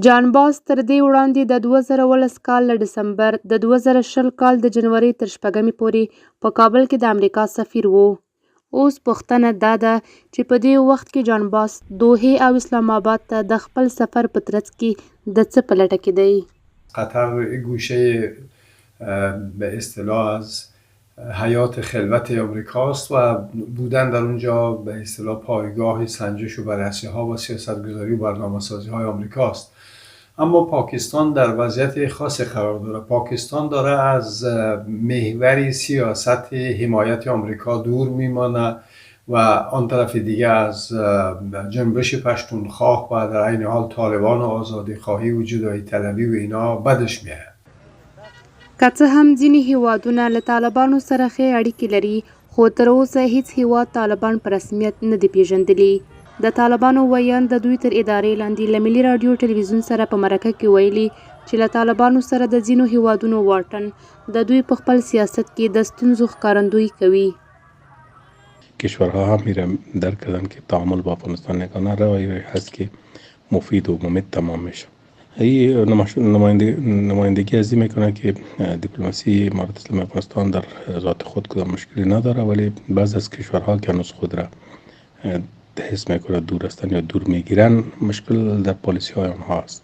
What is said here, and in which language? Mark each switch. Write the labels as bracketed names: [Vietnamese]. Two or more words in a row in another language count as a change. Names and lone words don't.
[Pashto] جان باس تر دې وړاندې د 2019 کال له ډسمبر د 2020 کال د جنوري تر 6 پورې په کابل کې د امریکا سفیر و. اوس پوښتنه دا ده چې په دې وخت کې جان باس دوحې او اسلام آباد ته د خپل سفر په ترڅ کې د څه په لټه کې دی. [Persian] قطر گوشه به اصطلاح از حیات خلوت آمریکاست و بودن در اونجا به اصطلاح پایگاه سنجش و بررسی ها و سیاستگذاری و برنامه‌سازی های آمریکاست. اما پاکستان در وضعیت خاص قرار داره. پاکستان داره از محوری سیاست حمایت آمریکا دور میمانه و آن طرف دیگه از جنبش پشتونخواه و در عین حال طالبان و آزادی خواهی و جدایی طلبی و اینا بدش میاد. [Pashto] که څه هم ځینې هیوادونه له طالبانو سره ښې اړیکې لري، خو تر اوسه هیڅ هیواد طالبان په رسمیت نه دی پیژندلی. د طالبانو ویان د دوی تر ادارې لاندې له ملي راډیو ټلویزیون سره په مرکه کې ویلي چې له طالبانو سره د ځینو هیوادونو واټن د دوی په خپل سیاست کې د ستونزو ښکارندویي کوي. [Persian] کشورها هم میره درک کردن که تعامل با افغانستان نگاه روایی هست که مفید و ممید تمام میشه. این نمایندگی از این میکنه که دیپلماسی امارت اسلامی افغانستان در ذات خود کدام مشکلی نداره، ولی بعض از کشورها که هنوز خود را حس میکنه دور هستن یا دور میگیرن، مشکل در پالیسی های آنها است.